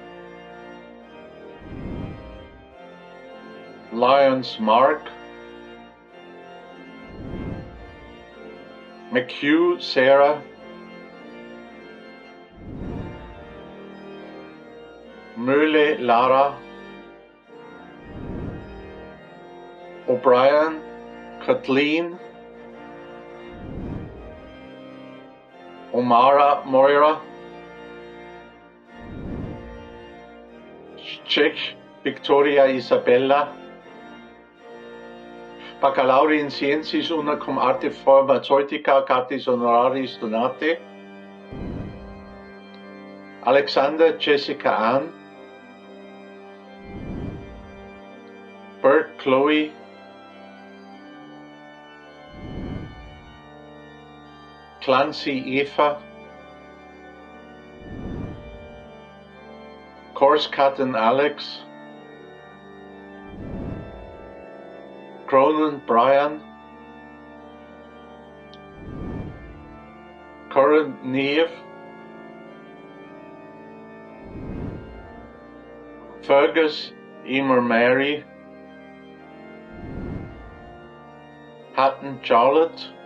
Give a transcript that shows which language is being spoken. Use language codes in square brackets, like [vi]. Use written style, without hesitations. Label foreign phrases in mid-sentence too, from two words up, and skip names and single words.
[en] Lyons Mark, McHugh Sarah, Möhle Lara, O'Brien Kathleen, Omara Moira, [la] Czech Victoria Isabella, baccalaureus in scientis una cum arte pharmaceutica cartis honorariis donate. [en] Alexander Jessica Ann, Bert Chloe, Clancy Eva, Korscatten Alex, Cronin Brian, Curran Neve, Fergus Emer Mary, Hatton Charlotte,